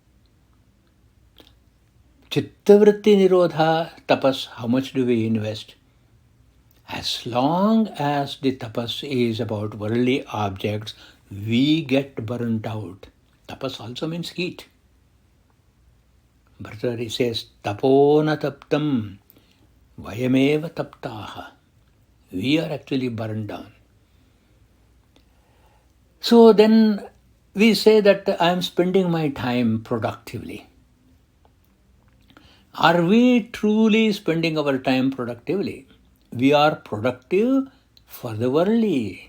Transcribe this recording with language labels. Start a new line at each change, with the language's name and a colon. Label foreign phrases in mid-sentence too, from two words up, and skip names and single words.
Sanskrit: Chittavritti nirodha tapas,
English: how much do we invest? As long as the tapas is about worldly objects, we get burnt out. Tapas also means heat. Bhartrhari says,
Sanskrit: tapona taptam, vayameva taptaha.
English: We are actually burned down. So then we say that I am spending my time productively. Are we truly spending our time productively? We are productive for the worldly.